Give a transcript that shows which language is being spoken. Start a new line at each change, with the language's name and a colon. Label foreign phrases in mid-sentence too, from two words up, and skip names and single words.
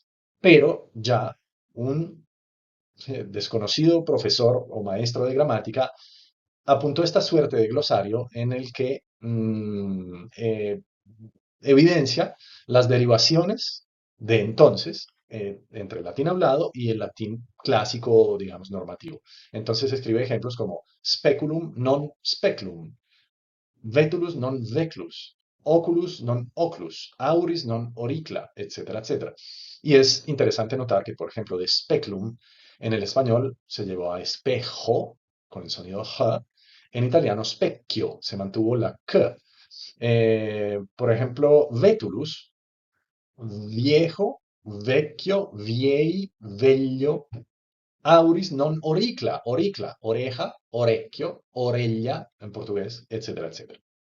Spanish: Pero ya un desconocido profesor o maestro de gramática apuntó esta suerte de glosario en el que evidencia las derivaciones de entonces entre el latín hablado y el latín clásico, digamos, normativo. Entonces escribe ejemplos como
Latin: speculum non speculum, vetulus non veclus, oculus non oclus, auris non auricla,
Spanish: etcétera, etcétera. Y es interesante notar que, por ejemplo, de speculum en el español se llevó a espejo con el sonido J, en italiano specchio, se mantuvo la K. Por ejemplo, vetulus, viejo, vecchio, viei, veglio,
Latin: auris non auricla,
Spanish: auricla, oreja, orecchio, orella en portugués, etcétera, etcétera.